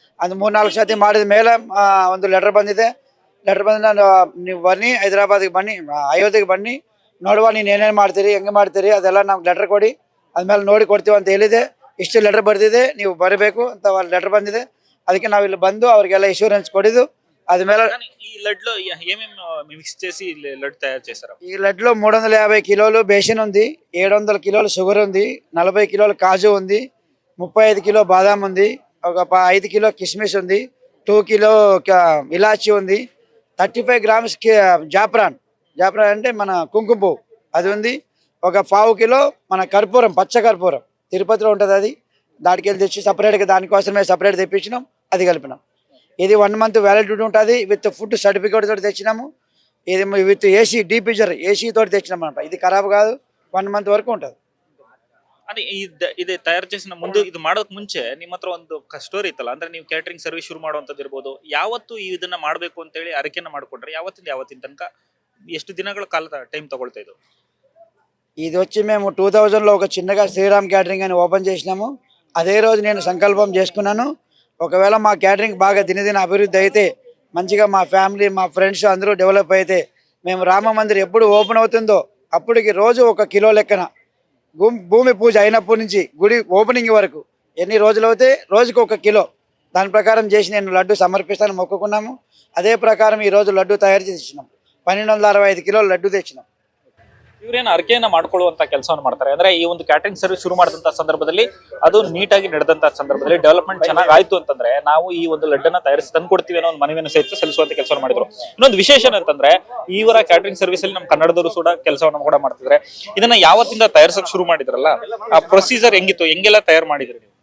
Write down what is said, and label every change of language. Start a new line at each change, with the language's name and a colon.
Kannada: ಅದು 3-4 ಸತಿ ಮಾಡಿದ ಮೇಲೆ ಒಂದು ಲೆಟರ್ ಬಂದಿದೆ. ಲೆಟರ್ ಬಂದ ನೀವು ಬನ್ನಿ, ಹೈದರಾಬಾದ್ಗೆ ಬನ್ನಿ, ಅಯೋಧ್ಯೆಗೆ ಬನ್ನಿ, ನೋಡುವ ನೀನು ಏನೇನು ಮಾಡ್ತೀರಿ, ಹೆಂಗೆ ಮಾಡ್ತೀರಿ ಅದೆಲ್ಲ ನಮ್ಗೆ ಲೆಟರ್ ಕೊಡಿ, ಅದ್ಮೇಲೆ ನೋಡಿ ಕೊಡ್ತೀವಿ ಅಂತ ಹೇಳಿದೆ. ಇಷ್ಟು ಲೆಟರ್ ಬರ್ದಿದೆ, ನೀವು ಬರಬೇಕು ಅಂತ ಲೆಟರ್ ಬಂದಿದೆ. ಅದಕ್ಕೆ ನಾವಿಲ್ಲಿ ಬಂದು ಅವ್ರಿಗೆಲ್ಲ ಇನ್ಶೂರೆನ್ಸ್ ಕೊಡಿದ್ದು.
Telugu: అదిమేల ఈ లడ్లో ఏమేం మిక్స్ చేసి లడ్డు తయారు చేశారు? ఈ లడ్లో 350 కిలోలు బేసిన్ ఉంది, 700 కిలోలు షుగర్ ఉంది, 40 కిలోలు కాజు ఉంది, 35 కిలో బాదాం ఉంది, ఒక 5 కిలో కిస్మిస్ ఉంది, 2 కిలో ఇలాచి ఉంది, 35 గ్రామ్స్ జాఫ్రాన్ అంటే మన కుంకుమ పువ్వు అది ఉంది, ఒక 1/2 కిలో మన కర్పూరం, పచ్చ కర్పూరం తిరుపతిలో ఉంటుంది, అది దానికి వెళ్ళి తెచ్చి సపరేట్గా దానికోసమే సపరేట్ తెప్పించినాం, అది కలిపినాం. ఇది 1 మంత్ వ్యాలిడిటీ ఉంటుంది, విత్ ఫుడ్ సర్టిఫికేట్ తోటి తెచ్చినాము. ఇది విత్ ఏసీ డీపీజర్ ఏసీ తోటి తెచ్చినాం అనమాట. ఇది ఖరాబ్ కాదు, 1 మంత్ వరకు ఉంటుంది. అంటే
Kannada: ಇದು ತಯಾರು
Telugu: చేసిన
Kannada: ಮುಂದೆ ಇದು ಮಾಡೋಕ್ ಮುಂಚೆ ನಿಮ್ಮ ಹತ್ರ ಒಂದು ಸ್ಟೋರಿ ಇತ್ತಲ್ಲ, ಅಂದ್ರೆ ನೀವು ಕ್ಯಾಟರಿಂಗ್ ಸರ್ವಿಸ್ ಶುರು ಮಾಡುವಂತದ್ದು ಇರ್ಬೋದು, ಯಾವತ್ತು ಇದನ್ನ ಮಾಡಬೇಕು ಅಂತ ಹೇಳಿ ಅರಕೆನ ಮಾಡ್ಕೊಂಡ್ರೆ ಯಾವತ್ತಿನ ತನಕ ಎಷ್ಟು ದಿನಗಳ ಕಾಲ ಟೈಮ್ ತಗೊಳ್ತಾ ಇದು?
Telugu: ఇది వచ్చి మేము 2000లో ఒక చిన్నగా శ్రీరామ్ క్యాటరింగ్ అని ఓపెన్ చేసినాము. అదే రోజు నేను సంకల్పం చేసుకున్నాను, ఒకవేళ మా క్యాటరింగ్ బాగా దినదిన అభివృద్ధి అయితే, మంచిగా మా ఫ్యామిలీ మా ఫ్రెండ్స్ అందరూ డెవలప్ అయితే, మేము రామ మందిర్ ఎప్పుడు ఓపెన్ అవుతుందో అప్పటికి రోజు 1 కిలో లెక్కన భూమి పూజ అయినప్పటి నుంచి గుడి ఓపెనింగ్ వరకు ఎన్ని రోజులు అవుతే రోజుకు 1 కిలో, దాని ప్రకారం చేసి నేను లడ్డు సమర్పిస్తాను మొక్కుకున్నాము. అదే ప్రకారం ఈరోజు లడ్డు తయారు చేసి ఇచ్చినాం. 1265 కిలోల లడ్డు తెచ్చినాం.
Kannada: ಇವರೇನು ಅರಕೆಯನ್ನ ಮಾಡ್ಕೊಳ್ಳುವಂತ ಕೆಲಸವನ್ನು ಮಾಡ್ತಾರೆ. ಅಂದ್ರೆ ಈ ಒಂದು ಕ್ಯಾಟರಿಂಗ್ ಸರ್ವಿಸ್ ಶುರು ಮಾಡಿದಂತ ಸಂದರ್ಭದಲ್ಲಿ ಅದು ನೀಟಾಗಿ ನಡೆದಂತ ಸಂದರ್ಭದಲ್ಲಿ ಡೆವಲಪ್ಮೆಂಟ್ ಚೆನ್ನಾಗಿ ಆಯ್ತು ಅಂತಂದ್ರೆ ನಾವು ಈ ಒಂದು ಲಡ್ಡನ್ನ ತಯಾರಿಸಿ ತಂದ್ಕೊಡ್ತೀವಿ ಅನ್ನೋ ಒಂದು ಮನವಿಯನ್ನು ಸಲ್ಲಿಸುವಂತ ಕೆಲಸವನ್ನು ಮಾಡಿದ್ರು. ಇನ್ನೊಂದು ವಿಶೇಷ ಅಂತಂದ್ರೆ ಇವರ ಕ್ಯಾಟರಿಂಗ್ ಸರ್ವಿಸ್ ಅಲ್ಲಿ ನಮ್ಮ ಕನ್ನಡದವರು ಕೂಡ ಕೆಲಸವನ್ನು ಕೂಡ ಮಾಡ್ತಿದ್ರೆ, ಇದನ್ನ ಯಾವತ್ತಿಂದ ತಯಾರಿಸಕ್ ಶುರು ಮಾಡಿದ್ರಲ್ಲ, ಆ ಪ್ರೊಸೀಜರ್ ಹೆಂಗಿತ್ತು, ಹೆಂಗೆಲ್ಲ ತಯಾರು ಮಾಡಿದ್ರಿ ನೀವು?